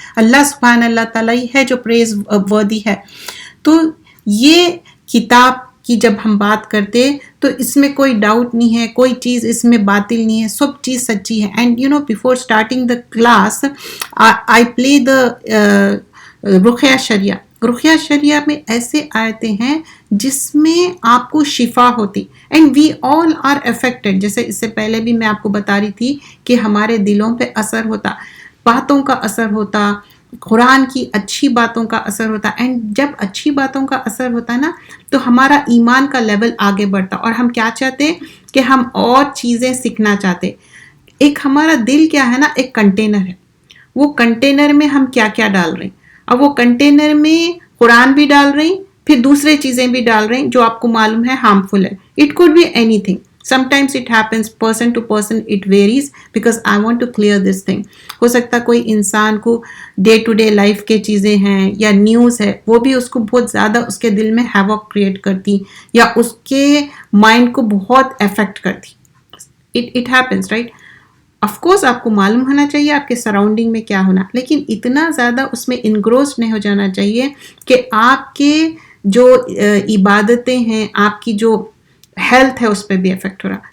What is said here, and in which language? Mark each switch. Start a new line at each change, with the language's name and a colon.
Urdu: اللہ سبحانہ اللہ تعالیٰ ہی ہے جو پریز وردی ہے. تو یہ کتاب کی جب ہم بات کرتے تو اس میں کوئی ڈاؤٹ نہیں ہے, کوئی چیز اس میں باطل نہیں ہے, سب چیز سچی ہے.
English: And before starting the class I play the رقیہ شریعہ.
Urdu: رقیہ شریعہ میں ایسے آیتیں ہیں جس میں آپ کو شفا ہوتی,
English: And we all are affected.
Urdu: جیسے اس سے پہلے بھی میں آپ کو بتا رہی تھی کہ ہمارے دلوں پہ اثر ہوتا, باتوں کا اثر ہوتا, قرآن کی اچھی باتوں کا اثر ہوتا. اینڈ جب اچھی باتوں کا اثر ہوتا نا تو ہمارا ایمان کا لیول آگے بڑھتا, اور ہم کیا چاہتے کہ ہم اور چیزیں سیکھنا چاہتے. ایک ہمارا دل کیا ہے نا, ایک کنٹینر ہے, وہ کنٹینر میں ہم کیا کیا ڈال رہے ہیں. اب وہ کنٹینر میں قرآن بھی ڈال رہے ہیں, پھر دوسرے چیزیں بھی ڈال رہے ہیں جو آپ کو معلوم ہے ہارمفل ہے.
English: It could be any thing. Sometimes it happens person to person, it varies because I want to clear this thing.
Urdu: ہو سکتا کوئی انسان کو ڈے ٹو ڈے لائف کے چیزیں ہیں یا نیوز ہے, وہ بھی اس کو بہت زیادہ اس کے دل میں ہیوک کریٹ کرتی یا اس کے مائنڈ کو بہت افیکٹ کرتی.
English: It happens, right?
Urdu: Of course آپ کو معلوم ہونا چاہیے آپ کے سراؤنڈنگ میں کیا ہونا, لیکن اتنا زیادہ اس میں انگروس نہیں ہو جانا چاہیے کہ آپ کے جو عبادتیں ہیں, آپ کی جو ہیلتھ ہے اس پہ بھی افیکٹ ہو رہا.